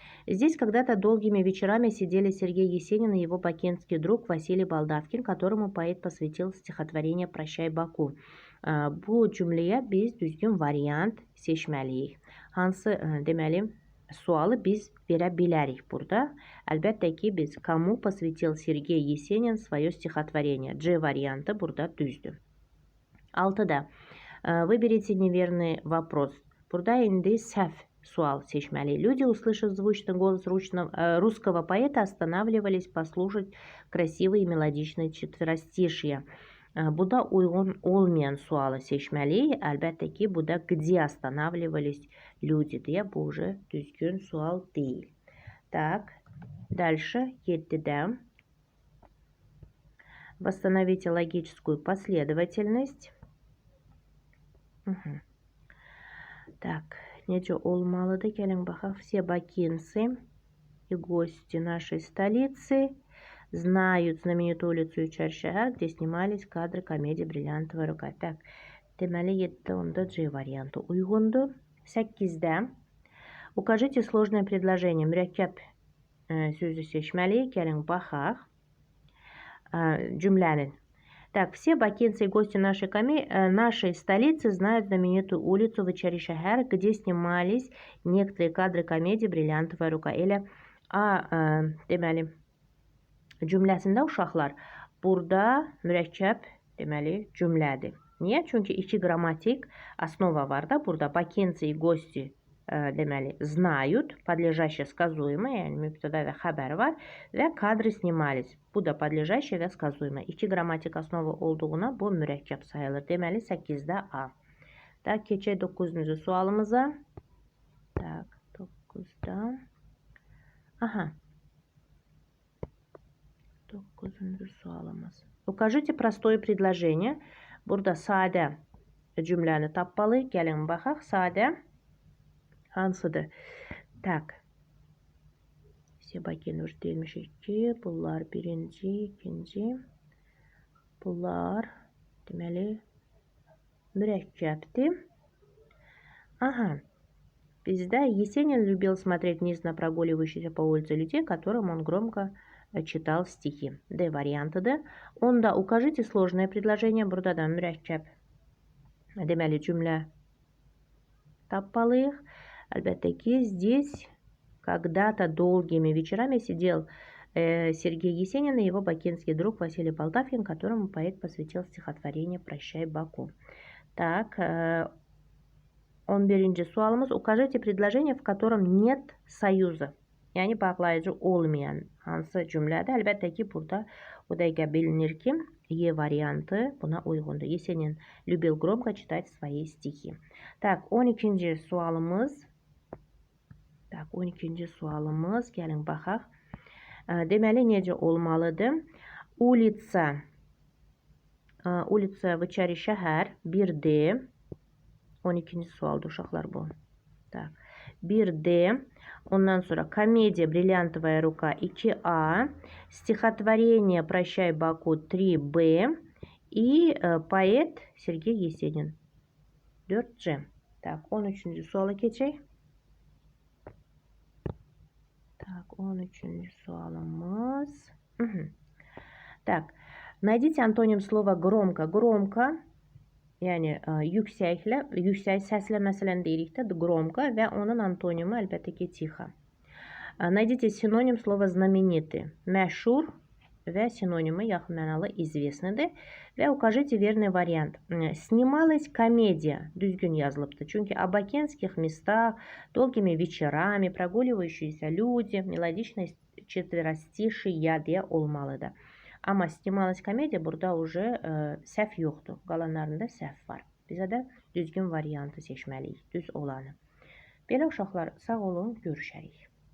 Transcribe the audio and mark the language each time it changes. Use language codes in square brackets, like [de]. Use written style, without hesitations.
[ru] Здесь когда-то долгими вечерами сидели Сергей Есенин и его бакинский друг Василий Балдавкин, которому поэт посвятил стихотворение «Прощай, Баку». [az] Bu cümləyə biz düzgün variant seçməliyik. Hansı, deməli, sualı biz verə bilərik burada. Əlbəttə ki, biz [ru] кому посвятил Сергей Есенин свое стихотворение? [az] C variantı burada düzdür. 6-da. [ru] Выберите неверный вопрос. [az] Burada indi səhv sual seçməliyik. [ru] Люди, услышав звучный голос русского поэта, останавливались послушать красивые мелодичные четверостишья. [az] Bu da uyğun olmayan sualı seçməliyik. Əlbəttə ki, bu da [ru] где останавливались люди [az] deyə bu уже düzgün sual deyil. [ru] Так, дальше 7-də. Восстановите логическую последовательность. [az] Так, necə olmalıdır? Gəlin baxaq. [ru] Все бакинцы и гости нашей столицы знают знаменитую улицу и шəhər, где снимались кадры комедии «Бриллиантовая рука». [az] Так, deməli 7-də onda C variantı uyğundur. [ru] 8-də укажите сложное предложение. [az] Mürəkkəb sözü seçməliyik. Gəlin baxaq cümlənin. [ru] Так, все бакинцы и гости нашей столицы знают знаменитую улицу Вечери шəhər, где снимались некоторые кадры комедии «Бриллиантовая рука». [az] Elə deməli cümləsində uşaqlar burada mürəkkəb deməli cümlədir. Niyə? Çünki iki qrammatik основа var da burada. [ru] Бакинцы и гости [az] deməli [ru] знают, подлежащее сказуемое, [az] yəni mübtəda və xəbər var və kadrы [ru] снимались. [az] Bu da подлежащее və сказуемое. İki qrammatik основа olduğuna bu mürəkkəb sayılır. Deməli 8-də A. Da keçək 9-cu sualımıza. Tak, 9-da. Aha. 9-cu sualımız. [ru] Укажите простое предложение. [az] Burada sadə cümləni tapmalıyıq. Gəlin baxaq. Sadə hansıdır? Tak. Sebakin uç deyilmişik ki, bunlar birinci, ikinci. Bunlar deməli mürəkkəbdir. Aha. [ru] Bizdə Есенин любил смотреть вниз на прогуливающихся по улице людей, которым он громко читал стихи. [az] D variantıdır. [ru] Onda укажите сложное предложение. [az] Burada da mürəkkəb deməli cümlə tapmalıyıq. Əlbəttə ki, [ru] здесь когда-то долгими вечерами сидел Сергей Есенин и его бакинский друг Василий Полтавкин, которому поэт посвятил стихотворение «Прощай, Баку». [az] Так, 11-ci sualımız. [ru] Укажите предложение, в котором нет союза. [az] Yəni, bağlayıcı olmayan hansı cümlədə? Əlbəttə ki, burada o dəqiqə bilinir ki, E variantı buna uyğundur. [ru] Есенин любил громко читать свои стихи. [az] Так, 12-ci sualımız. Так, 12-ci sualımız. Gəlin baxaq. Deməli, necə olmalıdır? [ru] Улица Вечери şəhər 1D. [az] 12-ci sualdır uşaqlar bu. Так, 1D. Ondan sonra [ru] комедия «Бриллиантовая рука» 2А. Стихотворение «Прощай, Баку» 3Б. И поэт Сергей Есенин 4C. [az] Так, 13-cü suala keçək. Так, 13-cü sualımız. [ru] Так, найдите антоним слова громко. [az] Громко, yəni yüksək səslə məsələn deyirik də громко və onun antonimu əlbəttə ki тихо. [ru] Найдите синоним слова знаменитый. [az] Məşhur və sinonimi yaxın mənalı известныйdir. [ru] Və укажите верный вариант. Снималась комедия. [az] Düzgün yazılıbdır. [ru] Çünki о бакинских местах, долгими вечерами, прогуливающиеся люди, мелодичность четверостишия [az] deyə olmalıdır. Amma [ru] снималась комедия [az] burada уже səhv yoxdur. Qalanlarında səhv var. Bizə də düzgün variantı seçməliyik. Düz olanı. Belə uşaqlar, sağ olun, görüşərik.